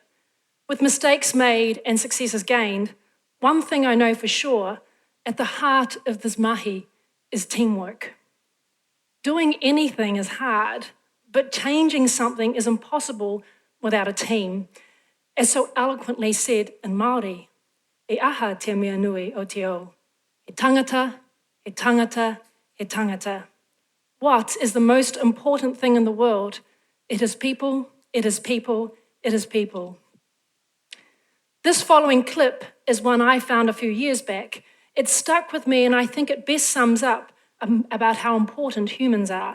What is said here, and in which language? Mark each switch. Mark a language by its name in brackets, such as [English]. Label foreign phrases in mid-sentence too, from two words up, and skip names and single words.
[English] With mistakes made and successes gained, one thing I know for sure, at the heart of [Māori] this mahi [English] is teamwork. Doing anything is hard, but changing something is impossible without a team. As so eloquently said in Māori, [Māori] e aha te mea nui o te o. He tangata, he tangata, he tangata. [English] What is the most important thing in the world? It is people, it is people, it is people. This following clip is one I found a few years back. It stuck with me and I think it best sums up about how important humans are.